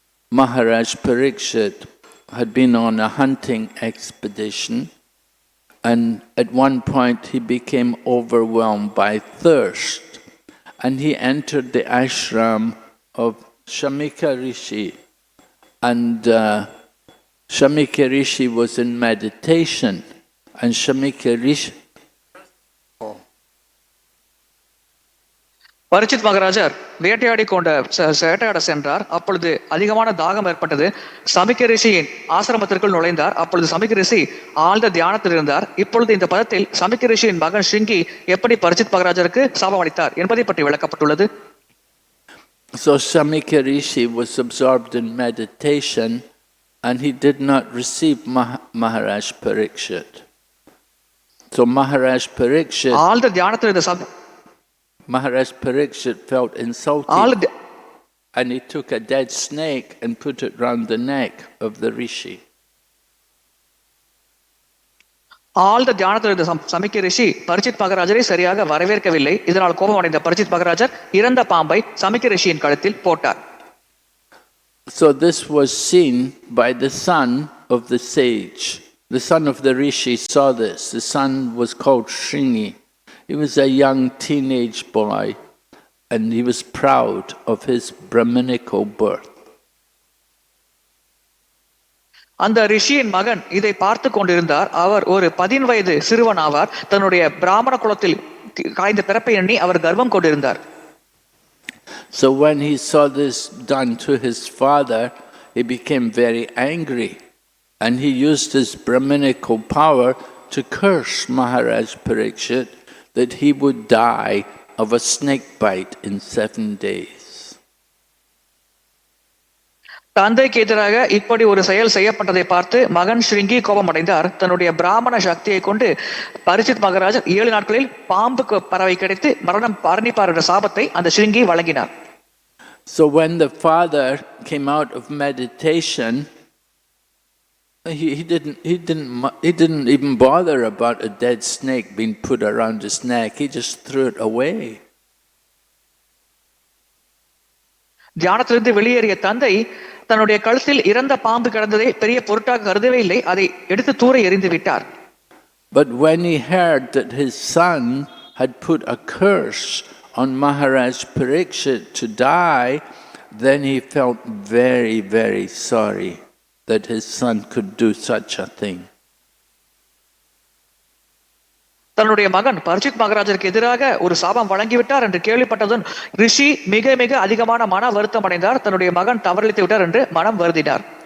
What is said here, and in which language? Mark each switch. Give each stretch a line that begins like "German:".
English: Maharaj Parikshit had been on a hunting expedition, and at one point he became overwhelmed by thirst, and he entered the ashram of Shamika Rishi, and Shamika Rishi was in meditation, and Shamika Rishi...
Tamil: பரிச்சித் மகாராஜர் வேட்டையாடி வேட்டையாட சென்றார். அப்பொழுது அதிகமான தாகம் ஏற்பட்டது. சமிக்க ரிஷியின் ஆசிரமத்திற்குள் நுழைந்தார். அப்பொழுது சமிக்க ரிஷி ஆழ்ந்த தியானத்தில் இருந்தார். இப்பொழுது இந்த பதத்தில் சமிக்க ரிஷியின் மகன் ஸ்ருங்கி எப்படி பரிச்சித் மகாராஜருக்கு சாபம் அளித்தார் என்பதை பற்றி விளக்கப்பட்டுள்ளது.
English: So Shamika Rishi was absorbed in meditation and he did not receive Maharaj Parikshit. So Maharaj Parikshit...
Tamil: ஆழ்ந்த தியானத்தில் இருந்த
English: Maharaj Parikshit felt insulted and he took a dead snake and put it round the neck of the rishi.
Tamil: ஆழ்ந்த தியானத்தில் இருந்த சமிக்க ரிஷி பரிச்சித் மகாராஜரை சரியாக வரவேற்கவில்லை. இதனால் கோபமடைந்த பரிச்சித் மகாராஜர் இறந்த பாம்பை சமிக்க ரிஷியின் கழுத்தில் போட்டார்.
English: So this was seen by the son of the sage. The son of the rishi saw this. The son was called Shringi. He was a young teenage boy, and he was proud of his Brahminical birth.
Tamil: அந்த ரிஷியின் மகன் இதை பார்த்து கொண்டிருந்தார். அவர் ஒரு 10 வயது சிறுவன் ஆவார். தன்னுடைய பிராமண குலத்தில் காய்ந்த பிறப்பை எண்ணி அவர் கர்வம் கொண்டிருந்தார்.
English: So when he saw this done to his father, he became very angry, and he used his Brahminical power to curse Maharaj Parikshit that he would die of a snake bite in 7 days.
Tamil: தந்தைக்கு எதிராக இப்படி ஒரு செயல் செய்யப்பட்டதை பார்த்து மகன் ஸ்ருங்கி கோபமடைந்தார். தன்னுடைய பிராமண சக்தியை கொண்டு பரிச்சித் மகாராஜர் 7 நாட்களில் பாம்புக்கு பறவை கிடைத்து மரணம் பரணிப்பார் என்ற சாபத்தை அந்த ஸ்ருங்கி வழங்கினார்.
English: So when the father came out of meditation, he didn't even bother about a dead snake being put around his neck. He just threw it away.
Tamil: தியானத்திலிருந்து வெளியேறிய தந்தை தன்னுடைய கழுத்தில் இறந்த பாம்பு கிடந்ததை பெரிய பொருட்டாக கருதவே இல்லை. அதை எடுத்து தூர எறிந்து விட்டார்.
English: But when he heard that his son had put a curse on Maharaj Parikshit to die, then he felt very, very sorry that his son could do such a thing.
Tamil: தன்னுடைய மகன் பரிச்சித் மகாராஜருக்கு எதிராக ஒரு சாபம் வழங்கிவிட்டார் என்று கேள்விப்பட்டதும் ரிஷி மிக மிக அதிகமான மன வருத்தம் அடைந்தார். தன்னுடைய மகன் தவறளித்து விட்டார் என்று மனம் வருந்தினார்.